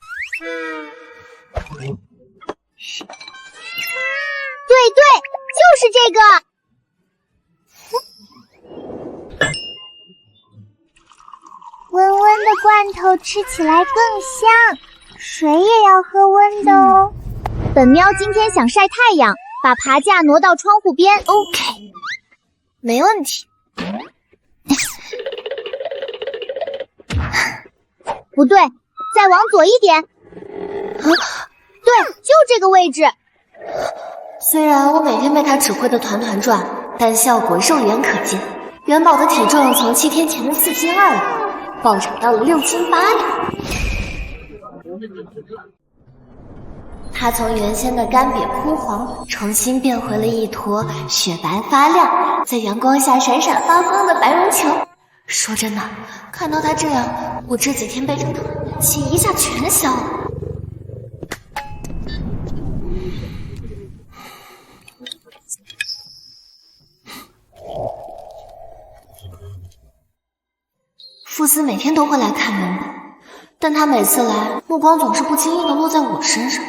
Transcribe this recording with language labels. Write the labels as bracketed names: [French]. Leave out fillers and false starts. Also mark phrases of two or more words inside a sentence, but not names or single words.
[Chinese] 對，就是這個。溫溫的罐頭吃起來更香，水也要喝溫的哦。本喵今天想曬太陽，把爬架挪到窗戶邊。 OK， 沒問題。不對，再往左一點。對，就這個位置。雖然我每天被他指揮的團團轉，但效果肉眼可見。元寶的體重從7天前的4斤2兩，暴漲到了6斤8兩。它從原先的乾癟枯黃，重新變回了一坨雪白發亮，在陽光下閃閃發光的白絨球。說真的，看到它這樣，我這幾天背着疼的氣一下全消了。傅斯每天都會來看元寶，但他每次來，目光總是不經意地落在我身上。